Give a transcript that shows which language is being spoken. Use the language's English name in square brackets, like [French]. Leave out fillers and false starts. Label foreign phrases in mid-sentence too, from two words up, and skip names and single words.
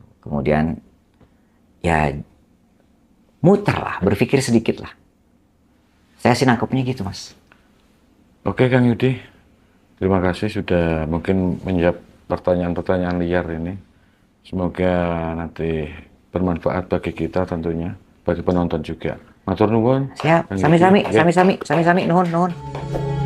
[Indonesian] Kemudian ya muter lah, berpikir sedikit lah. Saya sih nangkepnya gitu, Mas. Oke Kang Yudi, terima kasih sudah mungkin menjawab pertanyaan-pertanyaan liar ini. Semoga nanti bermanfaat bagi kita tentunya, bagi penonton juga. [Javanese] Matur nuwun. [Indonesian] Siap, Kang [Javanese] sami-sami, [Indonesian] Yudi. [Javanese] sami-sami, nuhun.